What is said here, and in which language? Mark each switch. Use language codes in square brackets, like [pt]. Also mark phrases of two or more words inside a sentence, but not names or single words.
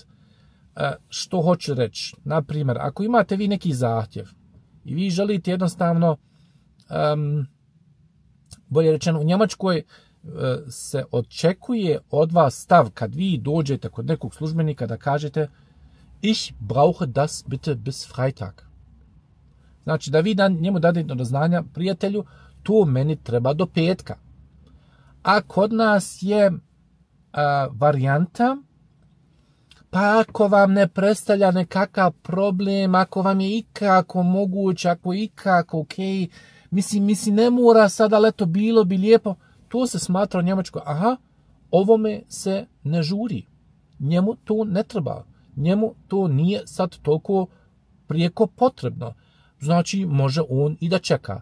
[bs] Što hoću reći? Naprimjer, ako imate vi neki zahtjev i vi želite jednostavno, bolje rečeno, u Njemačkoj se očekuje od vas stav kad vi dođete kod nekog službenika da kažete [de] ich brauche das bitte bis Freitag. [bs] Znači da vi njemu dadete do znanja, prijatelju, to meni treba do petka. A kod nas je varijanta, pa ako vam ne predstavlja nekakav problem, ako vam je ikako moguće, ako je ikako ok, mislim ne mora sada, ali eto bilo bi lijepo, to se smatra u Njemačkoj, aha, ovome se ne žuri, njemu to ne treba, njemu to nije sad toliko prijeko potrebno, znači može on i da čeka.